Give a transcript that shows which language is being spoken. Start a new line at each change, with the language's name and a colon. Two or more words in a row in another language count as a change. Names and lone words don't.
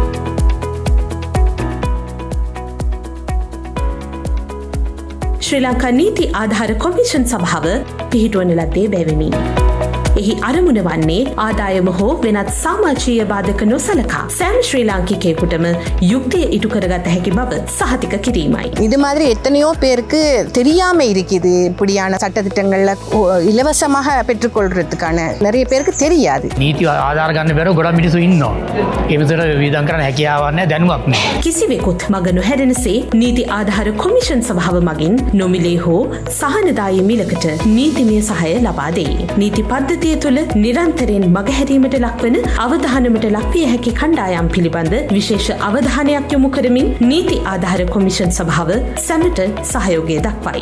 Sinhala: ශ්‍රී ලංකා නීති ආධාර කොමිෂන් සභාව පිහිටුවන ලද්දේ බැවිනි. එහි අරමුණ වන්නේ ආදායම හෝ වෙනත් සමාජීය බාධක නොසලකා සෑම ශ්‍රී ලාංකිකයෙකුටම යුක්තිය ඉටු කරගත හැකි බව සහතික කිරීමයි.
Tamil: இது மாதிரி எத்தனையோ பேருக்கு தெரியாம இருக்குது இப்படியான சட்டத்திட்டங்கள்ல இலவசமாக பெற்றுக்கொள்றதுக்கான நிறைய பேருக்கு தெரியாது.
Sinhala: නීති ආධාර ගන්න බැරුව ගොඩක් මිනිස්සු ඉන්නවා. ඒ විතර වියදම් කරන්න හැකියාවක් නැහැ, දැනුමක් නැහැ. කිසිවෙකුත් මග නොහැරෙනසේ නීති ආධාර කොමිෂන් සභාව මගින් නොමිලේ හෝ සහනදායී මිලකට නීතිමය සහාය ලබා දෙයි. නීති පද්ධතිය තුළ නිරන්තරයෙන් මගහැරීමට ලක්වන අවධානමට ලක්විය හැකි කණ්ඩායම් පිළිබඳ විශේෂ අවධානයක් යොමු කරමින් නීති ආධාර කොමිෂන් සභාව සැමට සහයෝගය දක්වයි.